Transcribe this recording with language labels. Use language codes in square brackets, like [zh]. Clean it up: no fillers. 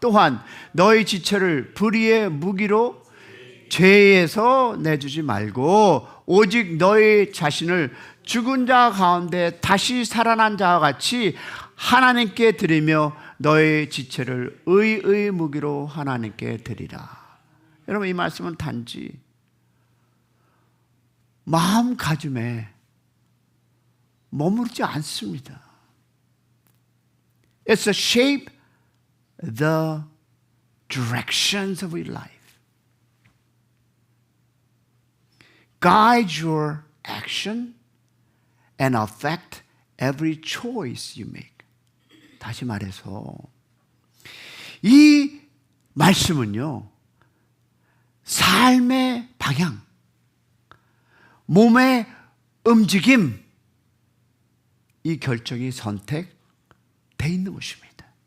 [ko] 또한 너희 지체를 불의의 무기로 죄에서 내주지 말고 오직 너희 자신을 죽은 자 가운데 다시 살아난 자와 같이 하나님께 드리며 너희 지체를 의의 무기로 하나님께 드리라. 여러분, 이 말씀은 단지 마음가짐에 머무르지 않습니다. [en] It's to shape the directions of your life. Guide your action and affect every choice you make. [ko] 다시 말해서 이 말씀은요, 삶의 방향, 몸의 움직임, 이 결정이 선택돼 있는 것입니다.